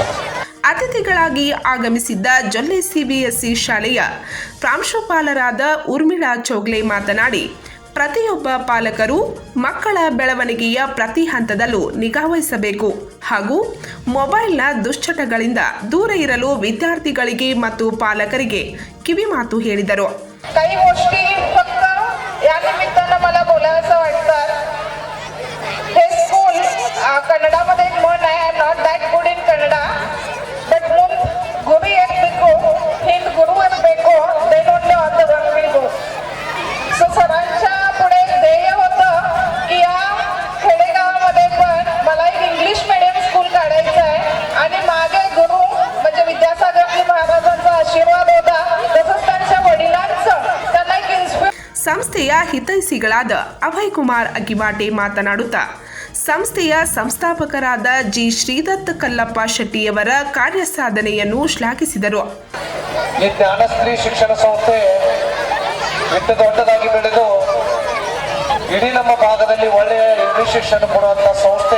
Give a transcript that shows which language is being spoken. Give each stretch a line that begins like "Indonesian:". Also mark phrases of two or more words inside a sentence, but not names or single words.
Kannada: ಅತಿಥಿಗಳಾಗಿ ಆಗಮಿಸಿದ್ದ ಜೊಲ್ಲೆ ಸಿಬಿಎಸ್ಇ ಶಾಲೆಯ ಪ್ರಾಂಶುಪಾಲರಾದ ಉರ್ಮಿಳಾ ಚೋಗ್ಲೆ ಮಾತನಾಡಿ, ಪ್ರತಿಯೊಬ್ಬ ಪಾಲಕರು ಮಕ್ಕಳ ಬೆಳವಣಿಗೆಯ ಪ್ರತಿ ಹಂತದಲ್ಲೂ ನಿಗಾವಹಿಸಬೇಕು ಹಾಗೂ ಮೊಬೈಲ್ನ ದುಶ್ಚಟಗಳಿಂದ ದೂರ ಇರಲು विद्यार्थीಗಳಿಗೆ ಮತ್ತು पालकರಿಗೆ ಕಿವಿमाತು ಹೇಳಿದರು.
Marathi: काही गोष्टी फक्त या निमित्तानं मला बोलायचं वाटतं. हे स्कूल कन्नडामध्ये एक म्हण आहे,
English: I am not that good in Kannada but
Kannada: ಮುಂದೆ ಗುರು ಇರಬೇಕು, ಹಿಂದೆ ಗುರು ಇರಬೇಕು,
English: Then only all the work will go.
Marathi: सो सरांच्या पुढे ध्येय होतं की या खेडेगावामध्ये पण मला एक
English: English medium school
Marathi: काढायचं आहे आणि मागे गुरु म्हणजे विद्यासागरजी महाराजांचा आशीर्वाद होता, तसंच त्यांच्या वडिलांचं त्यांना एक
Kannada: ಸಂಸ್ಥೆಯ ಹಿತೈಷಿಗಳಾದ ಅಭಯ್ ಕುಮಾರ್ ಅಗಿವಾಟೆ ಮಾತನಾಡುತ್ತಾ ಸಂಸ್ಥೆಯ ಸಂಸ್ಥಾಪಕರಾದ ಜಿ ಶ್ರೀದತ್ ಕಲ್ಲಪ್ಪ ಶೆಟ್ಟಿಯವರ ಕಾರ್ಯಸಾಧನೆಯನ್ನು ಶ್ಲಾಘಿಸಿದರು. ಈ ಜ್ಞಾನಶ್ರೀ ಶಿಕ್ಷಣ ಸಂಸ್ಥೆ ಇಷ್ಟು ದೊಡ್ಡದಾಗಿ ಬೆಳೆದು ಇಡೀ ನಮ್ಮ ಭಾಗದಲ್ಲಿ ಒಳ್ಳೆಯ ಇಂಗ್ಲಿಷ್ ಶಿಕ್ಷಣ ಕೊಡುವಂಥ ಸಂಸ್ಥೆ.